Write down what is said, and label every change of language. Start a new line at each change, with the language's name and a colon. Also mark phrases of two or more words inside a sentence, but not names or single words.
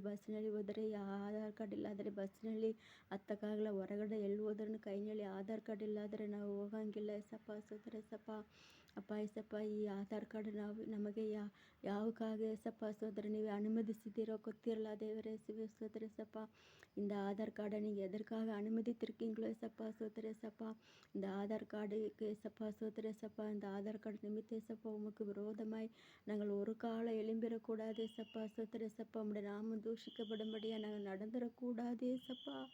Kannada: ಬಸ್ಸಿನಲ್ಲಿ ಹೋದರೆ ಈ ಆಧಾರ್ ಕಾರ್ಡ್ ಇಲ್ಲಾದರೆ ಬಸ್ಸಿನಲ್ಲಿ ಹತ್ತಕ್ಕಾಗಲ್ಲ. ಹೊರಗಡೆ ಎಲ್ಲಿ ಹೋದ್ರೂ ಕೈಯಲ್ಲಿ ಆಧಾರ್ ಕಾರ್ಡ್ ಇಲ್ಲಾದರೆ ನಾವು ಹೋಗಂಗಿಲ್ಲ ಏಸಪ್ಪ ಸ್ತೋತ್ರ ಏಸಪ್ಪ. ಅಪ್ಪ ಏಸಪ್ಪ ಈ ಆಧಾರ್ ಕಾರ್ಡ್ ನಮಗೆ ಯಾವಕ್ಕಾಗಿ ಏಸಪ್ಪ ಸ್ತೋತ್ರ ನೀವು ಅನುಮತಿಸಿದ್ದೀರೋ ಗೊತ್ತಿರಲ್ಲ ದೇವರೇ ಯೇಸುವೆ ಸ್ತೋತ್ರ ಏಸಪ್ಪ.
Tamil: இந்த ஆதார் கார்டை நீங்கள் எதற்காக அனுமதித்திருக்கீங்களோ ஏசப்பா சோதர ஏசப்பா. இந்த ஆதார் கார்டுக்கு ஏசப்பா சோதர ஏசப்பா. இந்த ஆதார் கார்டு நிமித்த ஏசப்பா உமக்கு விரோதமாய் நாங்கள் ஒரு காலம் எழும்பிடக்கூடாது ஏசப்பா சோதர ஏசப்பா. உம்முடைய நாமம் தூஷிக்கப்படும்படியாக நாங்கள் நடந்துடக்கூடாது ஏசப்பா.